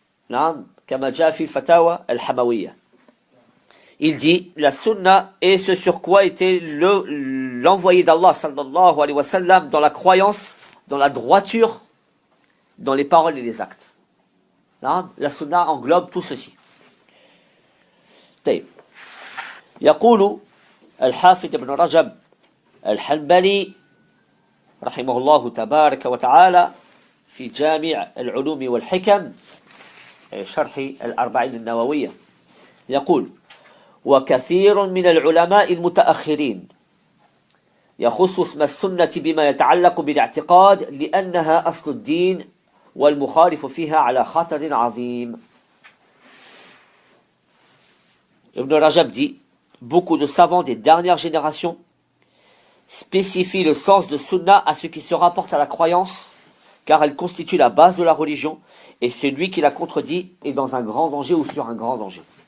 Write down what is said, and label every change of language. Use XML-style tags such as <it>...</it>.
<ar>Naam, kama jaa fi al-fatawa al-hamawiyya.</ar> <fr>Il dit, la sunna est ce sur quoi était l'envoyé d'Allah sallallahu alayhi wa sallam dans la croyance, dans la droiture, dans les paroles et les actes. Naam, la sunna englobe tout ceci.</fr> <ar>طيب يقول الحافظ ابن رجب الحنبلي رحمه الله تبارك وتعالى في جامع العلوم والحكم شرح الأربعين النووية يقول وكثير من العلماء المتأخرين يخص اسم السنة بما يتعلق بالاعتقاد لأنها أصل الدين والمخالف فيها على خطر عظيم.</ar> <fr>Ibn Rajab dit, beaucoup de savants des dernières générations spécifient le sens de sunna à ce qui se rapporte à la croyance, car elle constitue la base de la religion, et celui qui la contredit est dans un grand danger ou sur un grand danger.</fr>